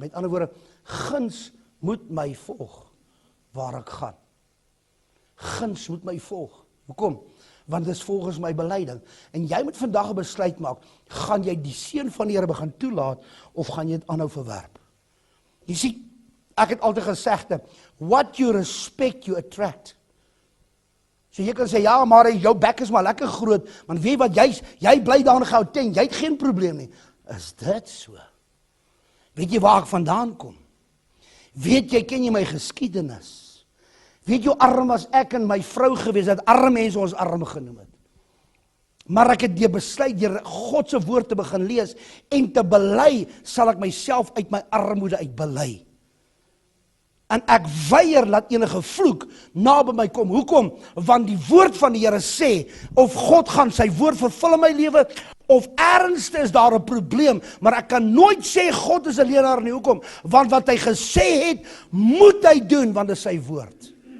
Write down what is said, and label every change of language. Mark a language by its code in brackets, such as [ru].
[af] Met ander woorde, guns moet my volg waar ek gaan. Guns moet my volg. Hoekom? Want dis volgens my beleiding. En jy moet vandag 'n besluit maak, gaan jy die seën van die Here begin toelaat of gaan jy dit aanhou verwerp? Jy sien, ek het altyd gesegde, [en] what you respect, you attract. [af] So jy kan sê, ja, maar jou bek is maar lekker groot, want weet wat, jy bly daar in Gauteng, jy het geen probleem nie. Is dit so? Weet jy waar ek vandaan kom? Weet jy, ken jy my geskiedenis? Weet jy, arm was ek en my vrou gewees, dat arme mense ons arm genoem het. Maar ek het deur besluit, deur God se woord te begin lees, en te bely, sal ek myself uit my armoede uitbely. En ek weier laat enige vloek naby my kom. Hoekom? Want die woord van die Here sê, of God gaan sy woord vervul in my lewe, of ernstig is daar 'n probleem, maar ek kan nooit sê God is 'n leenaar nie. Hoekom? Want wat hy gesê het, moet hy doen, want dit is sy woord.